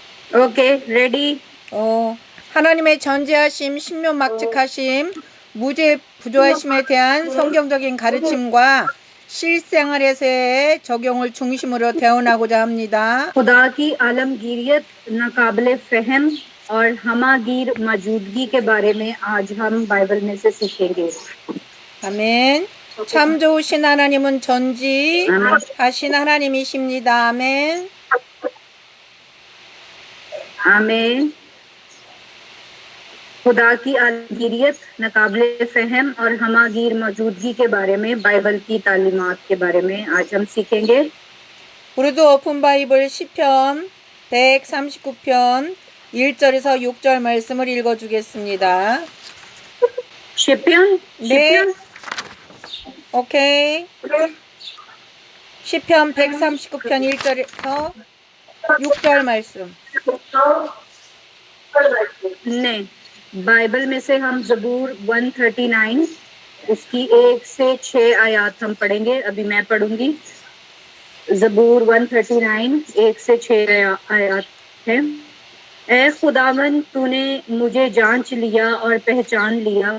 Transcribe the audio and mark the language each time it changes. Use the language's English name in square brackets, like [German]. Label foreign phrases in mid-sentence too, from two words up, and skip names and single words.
[English] Okay, ready? [Korean] 하나님의 전지하심, 신묘막측하심, 무죄 부조하심에 대한 성경적인 가르침과 실생활에서의 적용을 중심으로 대언하고자 합니다. [Urdu] خدا کی عالمگیریت، ناقابل فہم اور ہمہ گیر موجودگی کے بارے میں آج ہم بائبل میں سے سیکھیں گے. [Korean] 아멘. 참 좋으신 하나님은 전지하신 하나님이십니다. 아멘. [Urdu] آمین. خدا کی عالمگیریت، ناقابل فہم اور ہمہ گیر موجودگی کے بارے میں بائبل کی تعلیمات کے بارے میں آج ہم سیکھیں گے. [Korean] 우리도 [English] open bible [Korean] 시편 139편 1절에서 6절 말씀을 읽어주겠습니다. 시편? 네. 오케이. 시편 139편 1절에서 6절 말씀. [Urdu] نہیں، بائبل میں سے ہم زبور 139 اس کی 1 سے 6 آیت ہم پڑھیں گے. ابھی میں پڑھوں گی۔ زبور 139 1 سے 6 آیت ہے. اے خداوند، تو نے مجھے جانچ لیا اور پہچان لیا.